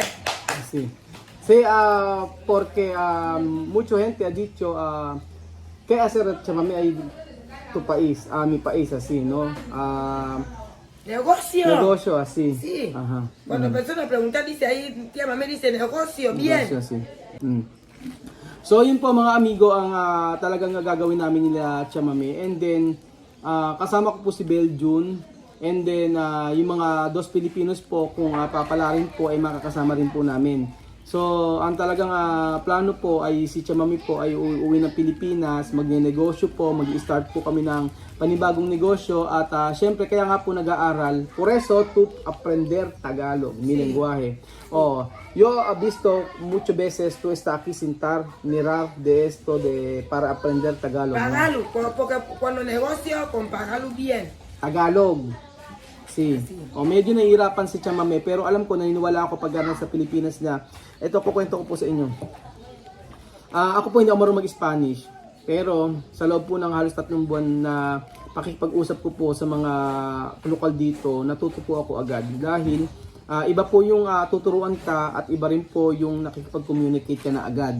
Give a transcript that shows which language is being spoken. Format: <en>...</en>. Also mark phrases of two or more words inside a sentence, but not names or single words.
<es>Sí, sí, porque mucha gente ha dicho, ¿qué hacer chamame ahí tu país, mi país así, ¿no? Negocio. Negocio así. Sí. Ajá. Cuando personas preguntan, dice ahí, tía mamé dice negocio, bien. Negocio así.</es> <tl>So yun po mga amigo ang talagang gagawin namin nila chamame.</tl> <en>And then</en> <tl>kasama ko po si Beljun.</tl> <en>And then</en> <tl>yung mga</tl> <es>dos Filipinos</es> <tl>po kung papala rin po ay makakasama rin po namin. So ang talagang plano po ay si Chamami po ay uuwi ng Pilipinas, magne-negosyo po, mag-start po kami ng panibagong negosyo at syempre kaya nga po nag-aaral.</tl> <es>Por eso to aprender Tagalog, mi lenguaje. Yo he visto muchas veces tú está aquí sentar, mirar de esto de para aprender Tagalog. ¿No? Pagalo, porque cuando negocio, con pagalo bien. Tagalog. Sí.</es> <tl>Medyo nahihirapan si Chamame pero alam ko naniniwala ako pag nasa Pilipinas na ito kukwento ko po sa inyo. Ako po hindi ako marunong mag-Spanish pero sa loob po ng halos 3 buwan na pakikipag-usap ko po sa mga lokal dito, natuto po ako agad dahil iba po yung tuturuan ka at iba rin po yung nakikipag-communicate ka na agad.</tl>